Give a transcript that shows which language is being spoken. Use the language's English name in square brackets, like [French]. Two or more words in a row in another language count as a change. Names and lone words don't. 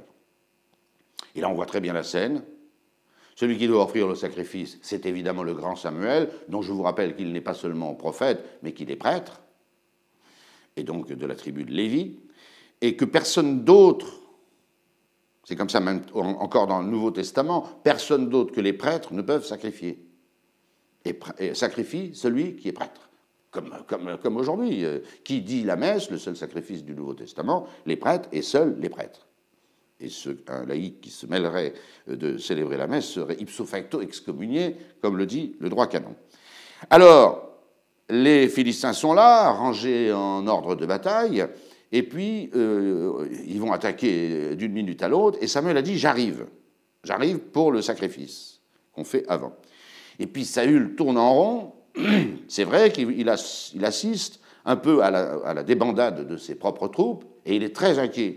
[French] Et là, on voit très bien la scène. Celui qui doit offrir le sacrifice, c'est évidemment le grand Samuel, dont je vous rappelle qu'il n'est pas seulement prophète, mais qu'il est prêtre, et donc de la tribu de Lévi, et que personne d'autre, c'est comme ça même encore dans le Nouveau Testament, personne d'autre que les prêtres ne peuvent sacrifier. Et sacrifie celui qui est prêtre. Comme aujourd'hui. Qui dit la messe, le seul sacrifice du Nouveau Testament, les prêtres et seuls les prêtres. Et un laïc qui se mêlerait de célébrer la messe serait [Latin] ipso facto [French] excommunié, comme le dit le droit canon. Alors, les Philistins sont là, rangés en ordre de bataille, et puis ils vont attaquer d'une minute à l'autre, et Samuel a dit « j'arrive pour le sacrifice qu'on fait avant ». Et puis Saül tourne en rond, c'est vrai qu'il assiste un peu à la débandade de ses propres troupes, et il est très inquiet.